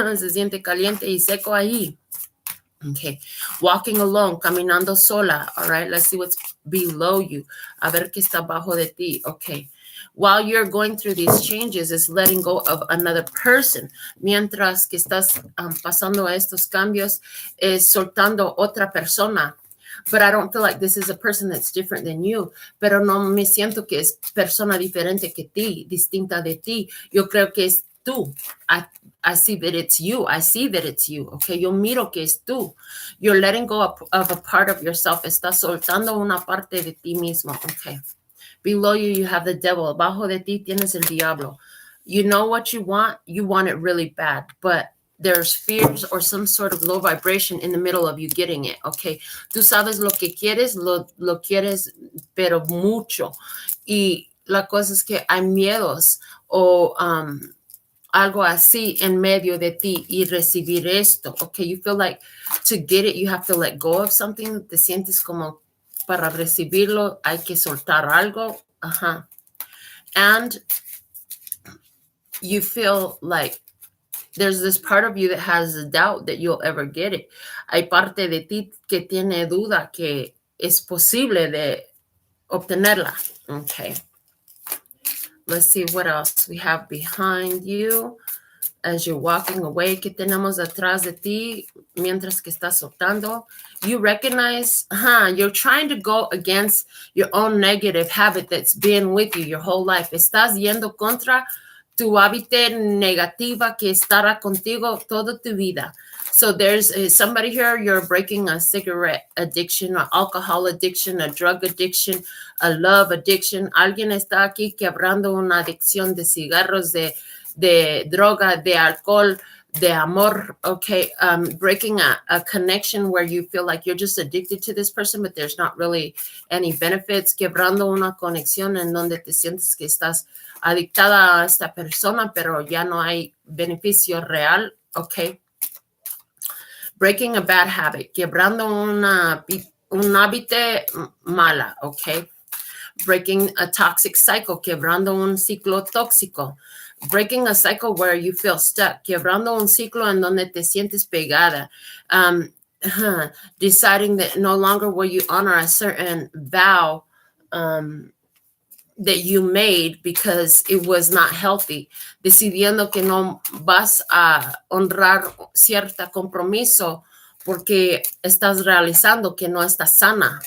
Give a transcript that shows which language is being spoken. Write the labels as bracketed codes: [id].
[es] Se siente caliente y seco ahí. [en] Okay, walking alone, [es] caminando sola. [en] All right, let's see what's below you. [es] A ver qué está abajo de ti. [en] Okay, while you're going through these changes, is letting go of another person. [es] Mientras que estás pasando estos cambios, es soltando otra persona. [en] But I don't feel like this is a person that's different than you. [es] Pero no me siento que es persona diferente que ti, distinta de ti. Yo creo que es tú. [en] I see that it's you. I see that it's you. Okay, [es] yo miro que es tú. [en] You're letting go of a part of yourself. [es] Estás soltando una parte de ti mismo. [en] Okay. Below you, you have the devil. [es] Abajo de ti tienes el diablo. [en] You know what you want. You want it really bad, but there's fears or some sort of low vibration in the middle of you getting it. Okay. [es] Tú sabes lo que quieres, lo quieres, pero mucho. Y la cosa es que hay miedos o algo así en medio de ti y recibir esto. [en] Okay, you feel like to get it, you have to let go of something. [es] Te sientes como para recibirlo, hay que soltar algo. [en] And you feel like there's this part of you that has a doubt that you'll ever get it. [es] Hay parte de ti que tiene duda que es posible de obtenerla. [en] Okay. Let's see what else we have behind you as you're walking away. [es] ¿Qué tenemos atrás de ti mientras que estás soltando? [en] You recognize, you're trying to go against your own negative habit that's been with you your whole life. [es] Estás yendo contra tu hábito negativa que estará contigo toda tu vida. [en] So there's somebody here, you're breaking a cigarette addiction, an alcohol addiction, a drug addiction, a love addiction. [es] Alguien está aquí quebrando una adicción de cigarros, de droga, de alcohol, de amor. [en] Okay, breaking a connection where you feel like you're just addicted to this person, but there's not really any benefits. [es] Quebrando una conexión en donde te sientes que estás adictada a esta persona, pero ya no hay beneficio real. [en] Okay. Breaking a bad habit, [es] quebrando un hábito mala, [en] okay? Breaking a toxic cycle, [es] quebrando un ciclo tóxico. [en] Breaking a cycle where you feel stuck, [es] quebrando un ciclo en donde te sientes pegada. [en] Deciding that no longer will you honor a certain vow that you made because it was not healthy. [es] Decidiendo que no vas a honrar cierto compromiso porque estás realizando que no estás sana.